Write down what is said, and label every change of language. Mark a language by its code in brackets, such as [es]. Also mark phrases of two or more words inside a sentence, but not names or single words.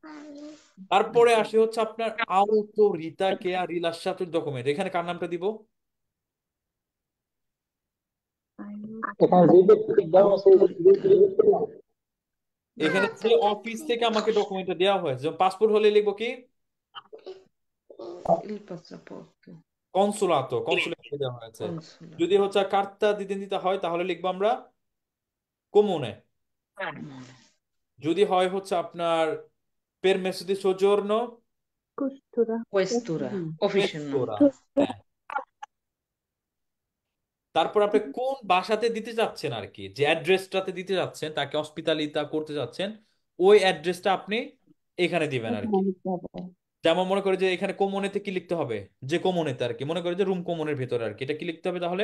[bn] তারপরে আসে হচ্ছে আপনার [it] autorità che ha rilasciato [bn] ডকুমেন্ট, এখানে কার নামটা দিব? এখানে রিজেক্ট দেওয়া আছে এখানে যে অফিস থেকে আমাকে ডকুমেন্টটা দেওয়া হয়েছে, যেমন পাসপোর্ট হলে লিখবো কি? [it] Il passaporto। [bn] কনসুলাতো, কনসুলেটে দেওয়া হয়েছে। [it] Consolato। [bn] যদি হচ্ছে কার্তা দিতে হয় তাহলে লিখবো আমরা কমুনে। যদি হয় হচ্ছে আপনার [it] permesso di soggiorno কুস্তুরা। Questura। [bn] অফিসের নাম। [it] questura। হ্যাঁ। [bn] তারপর আপনি কোন বাসাতে দিতে যাচ্ছেন আর কি, যে অ্যাড্রেসটাতে দিতে যাচ্ছেন তাকে হসপিটালিতা করতে যাচ্ছেন, ওই অ্যাড্রেসটা আপনি এখানে দিবেন আর কি। যেমন মনে করে যে এখানে কমুনেতে কি লিখতে হবে, যে কমুনেতে আর কি, মনে করে যে রুম কমুনের ভিতরে আর কি, এটা কি লিখতে হবে তাহলে?